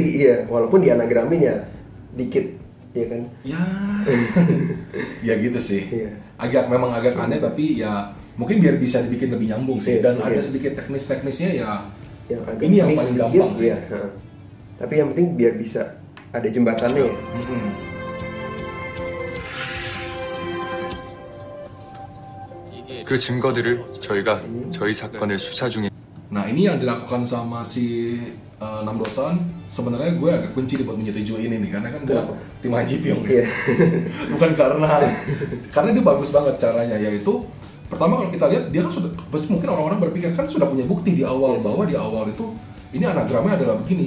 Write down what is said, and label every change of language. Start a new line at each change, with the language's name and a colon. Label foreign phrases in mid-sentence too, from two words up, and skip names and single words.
Indonesian: Iya, walaupun di anagramin ya dikit, ya kan? Ya, ya gitu sih. Iya. Memang agak aneh, tapi ya mungkin biar bisa dibikin lebih nyambung sih. Iya, Dan iya. ada sedikit teknis-teknisnya ya. Yang agak Ini yang miss paling sedikit, gampang sih. ya. Tapi yang penting biar bisa ada jembatannya ya.
Korean: 그 증거들을 저희가 저희 사건을 수사 중에
Indonesian: Nah, ini yang dilakukan sama si Namdosan. Sebenarnya gue agak benci buat menyetujui ini nih, karena kan gue tim Haji Pyong ya. Iya. Bukan karena dia bagus banget caranya, yaitu pertama kalau kita lihat dia kan sudah, mungkin orang-orang berpikir kan sudah punya bukti di awal bahwa di awal itu ini anagramnya adalah begini.